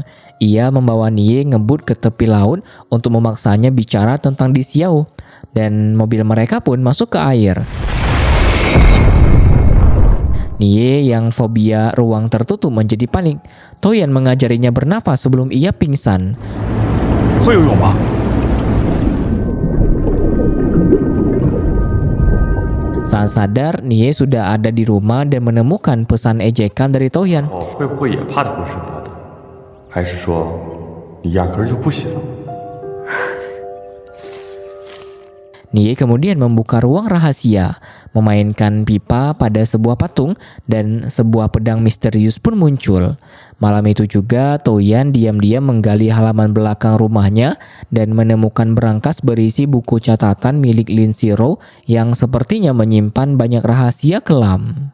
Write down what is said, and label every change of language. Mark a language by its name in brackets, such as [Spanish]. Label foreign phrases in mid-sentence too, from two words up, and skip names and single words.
[Indonesian] Ia membawa Nie ngebut ke tepi laut untuk memaksanya bicara tentang Di Xiao. Dan mobil mereka pun masuk ke air. Nie yang fobia ruang tertutup menjadi panik. Toyan mengajarinya bernafas sebelum ia pingsan. [Chinese] 会游泳吗？ [Indonesian] Saat sadar, Nie sudah ada di rumah dan menemukan pesan ejekan dari Toyan. [Chinese] 会不会也怕得浑身发抖？还是说你压根儿就不洗澡？ [Indonesian] Nie kemudian membuka ruang rahasia, memainkan pipa pada sebuah patung, dan sebuah pedang misterius pun muncul. Malam itu juga Toyan diam-diam menggali halaman belakang rumahnya dan menemukan berangkas berisi buku catatan milik Lin Xiro yang sepertinya menyimpan banyak rahasia kelam.